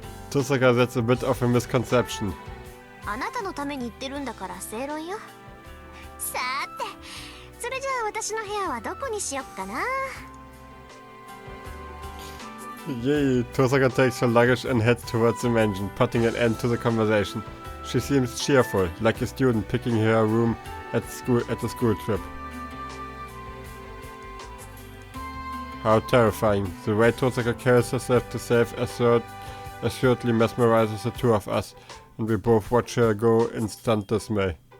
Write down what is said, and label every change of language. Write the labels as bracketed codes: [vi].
[en] Tosaka, that's a bit of a misconception. [ja] あなたのために言ってるんだから正論よ。さーて、それじゃあ私の部屋はどこにしよっかな。 [en] Yay, Tosaka takes her luggage and heads towards the mansion, putting an end to the conversation. She seems cheerful, like a student picking her room at the school trip. How terrifying. The way Tosaka carries herself to save assuredly mesmerizes the two of us, and we both watch her go in stunned dismay.